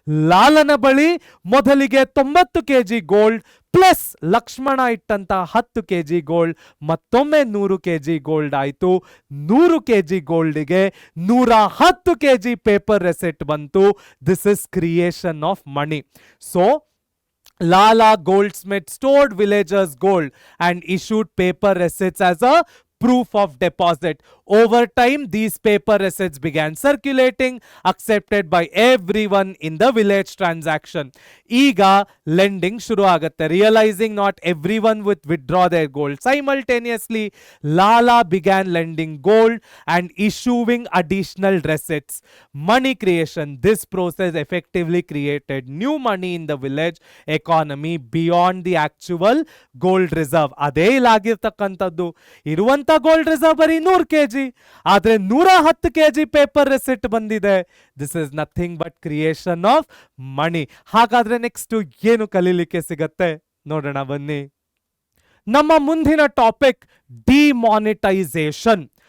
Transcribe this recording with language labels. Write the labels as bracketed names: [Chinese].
[Kannada] ಲಾಲನ ಬಳಿ ಮೊದಲಿಗೆ 90 kg gold plus Lakshmana ಇಟ್ಟಂತ 10 kg gold, ಮತ್ತೊಮ್ಮೆ 100 kg ಗೋಲ್ಡ್ ಆಯ್ತು. 100 kg ಗೋಲ್ಡ್ಗೆ 110 kg ಪೇಪರ್ ರೆಸಿಟ್ ಬಂತು. [English] This is creation of money. So Lala Goldsmith stored villagers' gold and issued paper receipts as a proof of deposit. Over time, these paper receipts began circulating, accepted by everyone in the village transaction. [Kannada] Iga lending shuru agate. [English] Realizing not everyone would withdraw their gold simultaneously, Lala began lending gold and issuing additional receipts. Money creation. This process effectively created new money in the village economy beyond the actual gold reserve. [Kannada] ಅದೇ ಇಲ್ಲಾಗಿರ್ತಕ್ಕಂಥದ್ದು. ಇರುವಂತ gold reserve ಬರೀ 100 kg, ಆದ್ರೆ 110 kg paper receipt ಬಂದಿದೆ. [English] This is nothing but creation of money. [Kannada] ಹಾಗಾದ್ರೆ next ಏನು ಕಲೀಲಿಕ್ಕೆ ಸಿಗತ್ತೆ ನೋಡೋಣ ಬನ್ನಿ. ನಮ್ಮ ಮುಂದಿನ ಟಾಪಿಕ್ ಡಿಮಾನಿಟೈಸೇಷನ್.